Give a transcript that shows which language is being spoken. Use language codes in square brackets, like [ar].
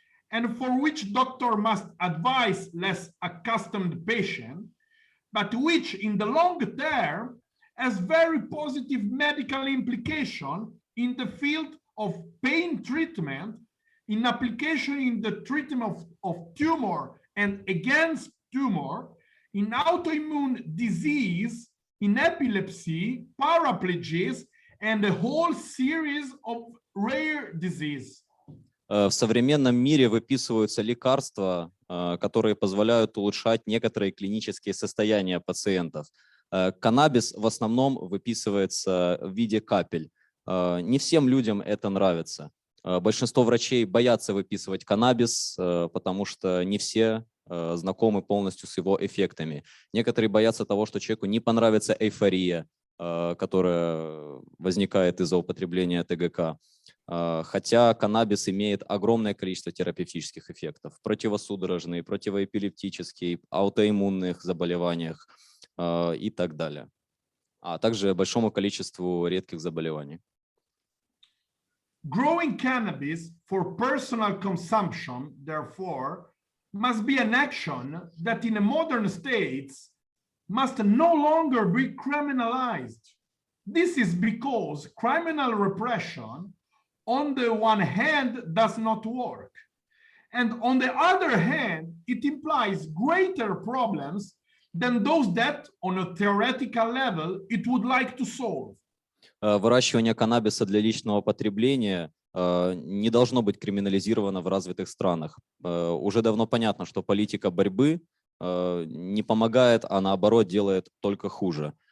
[en] and for which doctor must advise less accustomed patient, but which in the long term has very positive medical implication in the field of pain treatment, in application in the treatment of tumor and against tumor, in autoimmune disease, in epilepsy, paraplegias, and a whole series of rare diseases. [ru] В современном мире выписываются лекарства, которые позволяют улучшать некоторые клинические состояния пациентов. Каннабис в основном выписывается в виде капель. Не всем людям это нравится. Большинство врачей боятся выписывать каннабис, потому что не все знакомы полностью с его эффектами. Некоторые боятся того, что человеку не понравится эйфория, которая возникает из-за употребления ТГК. Хотя каннабис имеет огромное количество терапевтических эффектов. Противосудорожные, противоэпилептические, аутоиммунных заболеваниях и так далее. а также большому количеству редких заболеваний. [en] Growing cannabis for personal consumption, therefore, must be an action that in a modern states must no longer be criminalized. This is because criminal repression, on the one hand, does not work. And on the other hand, it implies greater problems than those that, on a theoretical level, it would like to solve. [ru] Выращивание каннабиса для личного потребления не должно быть криминализировано в развитых странах. Уже давно понятно, что политика борьбы не помогает, а наоборот делает только хуже.